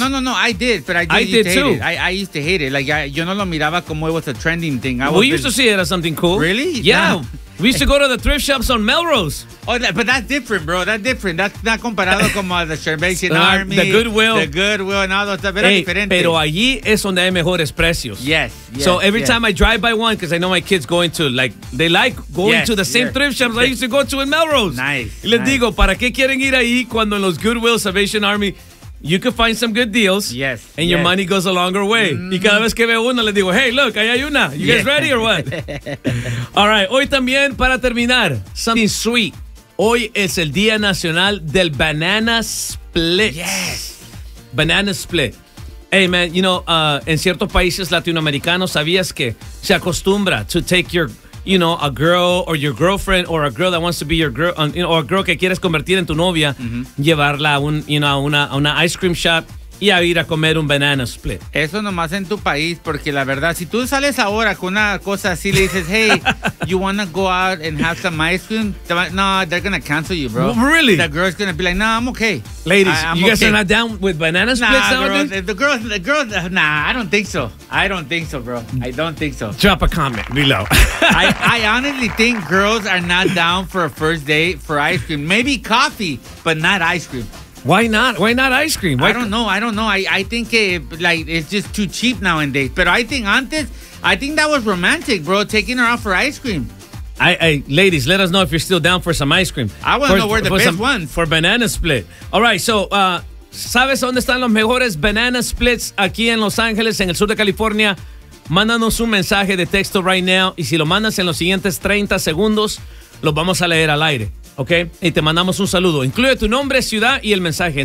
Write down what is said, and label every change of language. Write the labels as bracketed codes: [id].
[en] Well, no. I did. But I did too. I used to hate it. Like, [es] yo no lo miraba como [en] it was a trending thing. We used to see it as something cool. Really? Yeah. Nah. We used to go to the thrift shops on Melrose. Oh, but that's different, bro. That's different. That's not [es] comparado como [en] the Salvation Army. The Goodwill. The Goodwill and all those stuff. [es] Hey, diferente. Pero allí es donde hay mejores precios. [en] Yes. So every yes. time I drive by one, because I know my kids going to, like, they like going to the same thrift shops I used to go to in Melrose. Nice. [es] Les digo, ¿para qué quieren ir ahí cuando en los Goodwill, Salvation Army, [en] you can find some good deals? Yes. And your money goes a longer way. Mm. [es] Y cada vez que veo una, le digo, hey, look, ahí hay una. [en] You guys ready or what? All right. [es] Hoy también, para terminar, [en] something sweet. [es] Hoy es el Día Nacional del Banana Split. [en] Yes. Banana Split. Hey, man, you know, [es] en ciertos países latinoamericanos, ¿sabías que se acostumbra [en] to take your, you know, a girl or your girlfriend or a girl that wants to be your girl, you know, or a girl [es] que quieres convertir en tu novia, [en] mm-hmm. [es] llevarla a un, you know, a una ice cream shop y a ir a comer un banana split? Eso nomás en tu país, porque la verdad, si tú sales ahora con una cosa así, le dices, [en] hey, you wanna go out and have some ice cream? No, they're gonna cancel you, bro. Really? The girl's gonna be like, no, I'm okay. Ladies, you guys are not down with banana splits? Nah, bro, the girls, nah, I don't think so. I don't think so, bro. I don't think so. Drop a comment below. I honestly think girls are not down for a first date for ice cream. Maybe coffee, but not ice cream. Why not? Why not ice cream? Why? I don't know. I think it's just too cheap nowadays. But I think antes, I think that was romantic, bro, taking her out for ice cream. I ladies, let us know if you're still down for some ice cream. I want to know where the best ones. For banana split. [es] All right, so, ¿sabes dónde están los mejores banana splits aquí en Los Ángeles, en el sur de California? Mándanos un mensaje de texto [en] right now. [es] Y si lo mandas en los siguientes 30 segundos, los vamos a leer al aire. Ok, y te mandamos un saludo. Incluye tu nombre, ciudad y el mensaje.